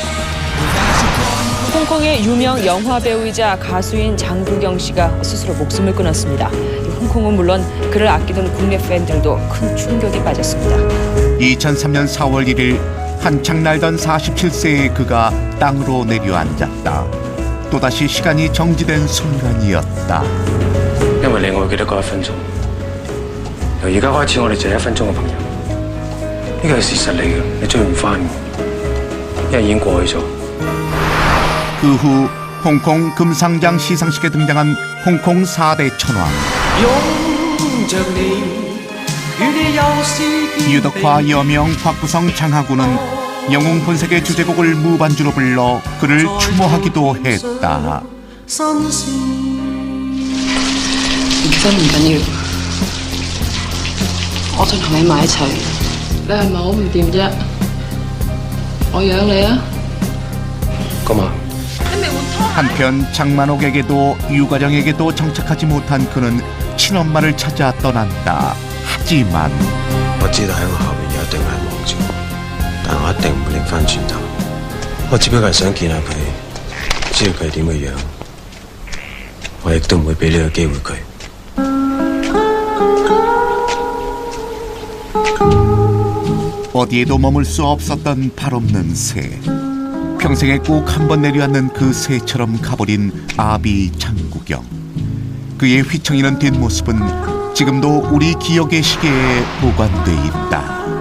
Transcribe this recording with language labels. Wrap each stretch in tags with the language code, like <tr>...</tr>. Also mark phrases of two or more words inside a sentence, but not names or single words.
<ko>홍콩의 유명 영화 배우이자 가수인 장국영 씨가 스스로 목숨을 끊었습니다. 홍콩은 물론 그를 아끼던 국내 팬들도 큰 충격에 빠졌습니다. 2003년 4월 1일 한창 날던 47세의 그가 땅으로 내려앉았다. 또다시 시간이 정지된 순간이었다.</ko> <yue>因為你我記得嗰1分鐘，由而家開始我哋就係1分鐘嘅朋友，呢個係事實嚟嘅，你追唔翻嘅，因為已經過去咗。</yue> <ko>그 후 홍콩 금상장 시상식에 등장한 홍콩 4대 천왕 유덕화, 여명, 박구성, 장하구는 영웅 본색의 주제곡을 무반주로 불러 그를 추모하기도 했다.</ko> <yue>真唔緊要，我想同你埋一齊。你係咪好唔掂啫？我養你啊！咁啊！</yue> <ko>한편 장만옥에게도 유가정에게도 정착하지 못한 그는 친엄마를 찾아 떠난다. 하지만</ko> <yue>我知道喺我後面有一定係望住我，但我一定唔會擰翻轉頭。我只不過係想見下佢，知道佢係點嘅樣，我亦都唔會俾呢個機會佢。</yue> <ko>어디에도 머물 수 없었던 발없는 새. 평생에 꼭 한 번 내려앉는 그 새처럼 가버린 아비 장국영. 그의 휘청이는 뒷모습은 지금도 우리 기억의 시계에 보관돼 있다.</ko>